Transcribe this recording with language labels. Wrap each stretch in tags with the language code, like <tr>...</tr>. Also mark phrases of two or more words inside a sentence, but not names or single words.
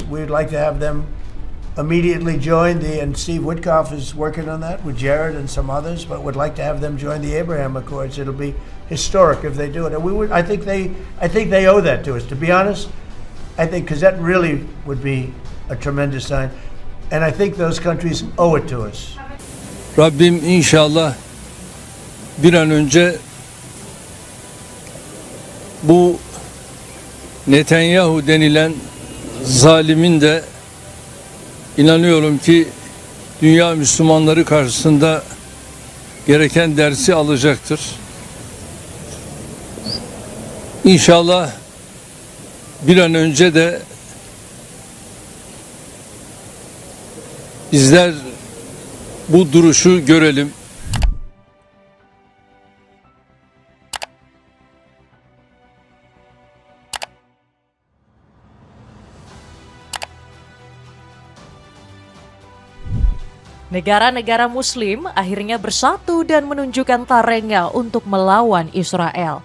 <en>We'd like to have them immediately join and Steve Witkoff is working on that with Jared and some others, but would like to have them join the Abraham Accords. It'll be historic if they do it. And I think they owe that to us, to be honest. I think, because that really would be a tremendous sign. And I think those countries owe it to us.</en> <tr>Rabbim inşallah bir an önce bu Netanyahu denilen zalimin de inanıyorum ki dünya Müslümanları karşısında gereken dersi alacaktır. İnşallah bir an önce de bizler bu duruşu görelim.</tr> <id>Negara-negara Muslim akhirnya bersatu dan menunjukkan taringnya untuk melawan Israel.</id>